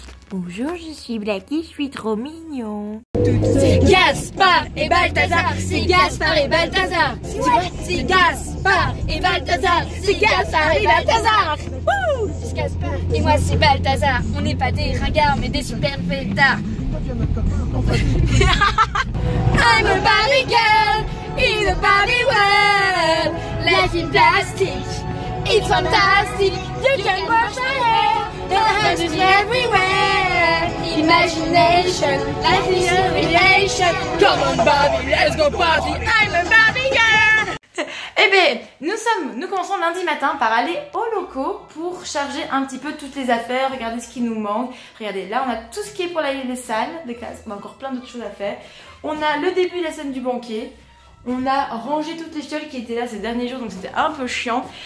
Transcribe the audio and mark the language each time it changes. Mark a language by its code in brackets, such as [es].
[fr] Bonjour, je suis Blacky, je suis trop mignon. C'est Gaspard et Balthazar, c'est Gaspard et Balthazar. C'est Gaspard et Balthazar, c'est Gaspard et Balthazar. C'est Gaspard et moi c'est Balthazar. On n'est pas des ringards mais des super fêtards. [en] I'm a Barbie girl in a Barbie world. Life in plastic, it's fantastic. You can wash my hair, the hands is everywhere. Imagination, life is a relation. Come on Barbie, let's go party. I'm a Barbie girl. [fr] Eh bien, nous commençons lundi matin par aller aux locaux pour charger un petit peu toutes les affaires, regarder ce qui nous manque. Regardez, là on a tout ce qui est pour les salles de classe, on a encore plein d'autres choses à faire. On a le début de la scène du banquet. On a rangé toutes les fioles qui étaient là ces derniers jours, donc c'était un peu chiant.